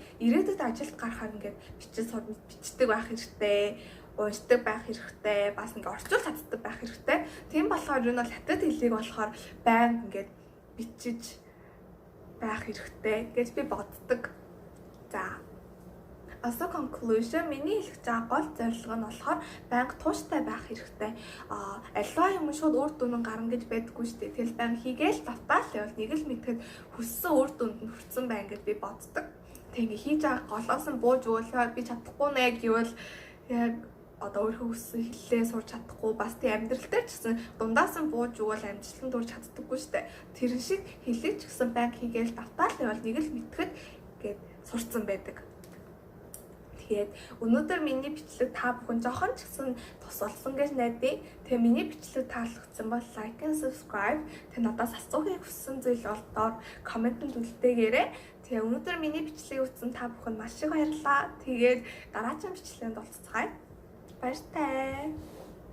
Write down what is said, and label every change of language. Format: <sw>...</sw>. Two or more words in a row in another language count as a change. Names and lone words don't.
<mn>Ирээдүйд ажилд гарахаар ингээ бичдэг байх хэрэгтэй. Уншдаг байх хэрэгтэй. Бас ингээ орчуул чаддаг байх хэрэгтэй. Тийм болохоор ер нь бол хятад хэлийг болохоор байнга ингээ бичиж байх хэрэгтэй гэж би боддог. За.</mn> <en>As a conclusion,</en> <mn>миний хэлэх байгаа гол зорилго нь болохоор байнга тууштай байх хэрэгтэй. Альва юм шууд үр дүн гарна гэж байдаггүй шүү дээ. Тэгэл байнга хийгээл давтаал явал нэг л мэдхэд хүссэн үр дүнд нь хүрсэн байна гэж би боддог. Тэг ингээ хийж байгаа голоос нь бууж өгөөлөөр би чадахгүй нэ гэвэл яг одоо өөрөө хүссэн хэллээ сурч чадахгүй бас тий амьдрал дээр ч гэсэн дундаас нь бууж өгвөл амжилтанд хүрч чаддаггүй штэ. Тэр шиг хэлээ ч гэсэн банк хийгээл давтаал явал нэг л мэдхэд гээд сурцсан байдаг. Тэгээд өнөөдөр миний бичлэг та бүхэн жоохон ч гэсэн тус болсон гэж найдаа. Тэгээ миний бичлэг таалагдсан бол</mn> <en>like and subscribe.</en> <mn>Тэгээ надаас асуухыг хүссэн зүйл бол доор комментэнд үлдээгээрэй. Тэгээ өнөөдөр миний бичлэгийг үзсэн та бүхэнд маш их баярлалаа. Тэгээд дараагийн бичлэгэнд уулзцгаая. Баяртай.</mn>